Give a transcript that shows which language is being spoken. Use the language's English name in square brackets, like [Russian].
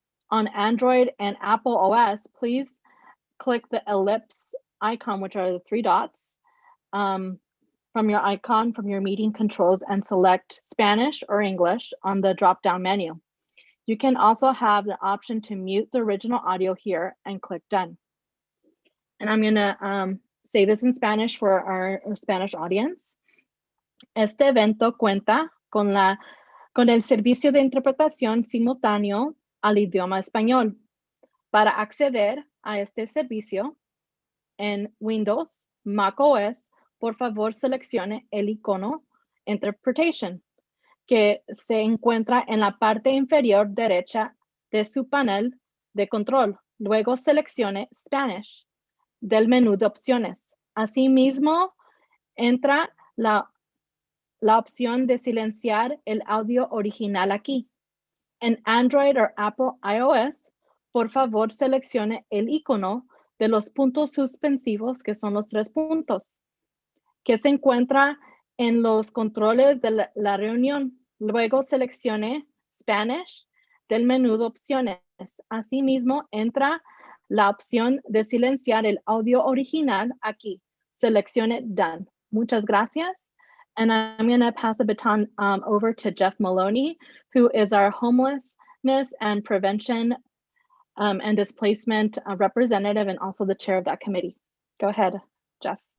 [English] On Android and Apple OS, please click the ellipse icon, which are the three dots, from your icon from your meeting controls and select Spanish or English on the drop-down menu. You can also have the option to mute the original audio here and click done. And I'm gonna say this in Spanish for our Spanish audience. [Spanish] Este evento cuenta con el servicio de interpretación simultáneo al idioma español. Para acceder a este servicio en Windows, Mac OS, por favor seleccione el icono Interpretation, que se encuentra en la parte inferior derecha de su panel de control. Luego seleccione Spanish del menú de opciones. Asimismo, entra la opción de silenciar el audio original aquí. En Android o Apple iOS, por favor seleccione el icono de los puntos suspensivos, que son los 3 puntos, que se encuentra en los controles de la reunión. Luego seleccione Spanish del menú de opciones. Asimismo, entra la opción de silenciar el audio original aquí. Seleccione Done. Muchas gracias. [English] And I'm going to pass the baton over to Jeff Maloney, who is our homelessness and prevention and displacement representative and also the chair of that committee. Go ahead, Jeff.